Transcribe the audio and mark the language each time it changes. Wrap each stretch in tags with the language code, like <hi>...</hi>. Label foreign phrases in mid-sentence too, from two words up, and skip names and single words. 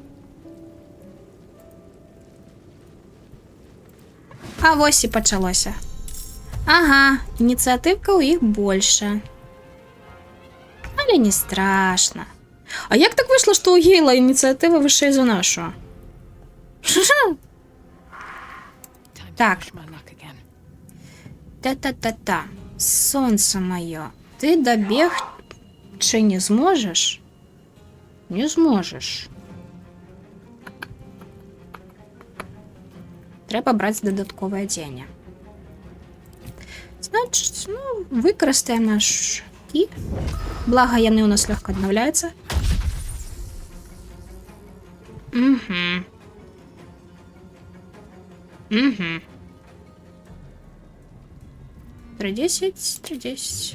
<be>А вось і пачалося. Ага, ініцыятыўка ў іх больше. Але не страшно. А як так выйшла, што ў Гейла ініцыятыва вышэй за нашу? Так. Та-та-та-та. Сонце маё. Ты дабег чи не зможеш?</be> <uk>Не зможеш.</uk> <be>Трэба браць дадатковае адзенне. Значыць, ну, выкарыстаем наш кі. Блага, яны ў нас лёгка аднаўляюцца. Угу. 3-10.</be>